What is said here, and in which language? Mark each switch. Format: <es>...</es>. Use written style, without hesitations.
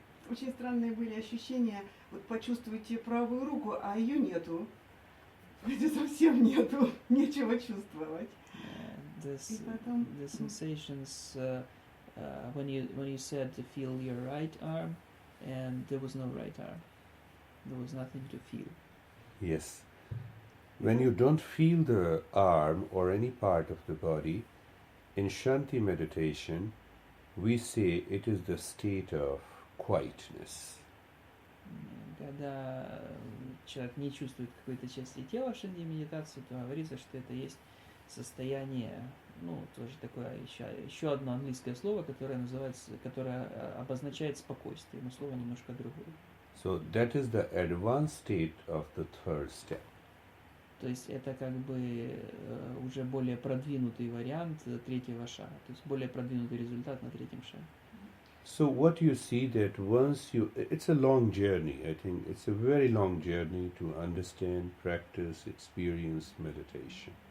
<ru>Очень странные были ощущения. Вот почувствуйте правую руку, а ее нету. Хотя совсем нету, нечего чувствовать.</ru> <en>This,</en> <ru>И потом</ru> <en>the sensations when you said to feel your right arm, and there was no right arm. There was nothing to feel. Yes. When you don't feel the arm or any part of the body, in Shanti meditation, we say it is the state of quietness.</en> <ru>Когда человек не чувствует какой-то части тела в шанти медитации, то говорится, что это есть состояние, ну, тоже такое еще одно английское слово, которое обозначает спокойствие, но слово немножко другое.</ru> <en>So that is the advanced state of the third step.</en> <ru>То есть это как бы уже более продвинутый вариант третьего шага, то есть более продвинутый результат на третьем шаге.</ru> <en>So what you see that once it's a long journey. I think it's a very long journey to understand, practice, experience meditation.</en>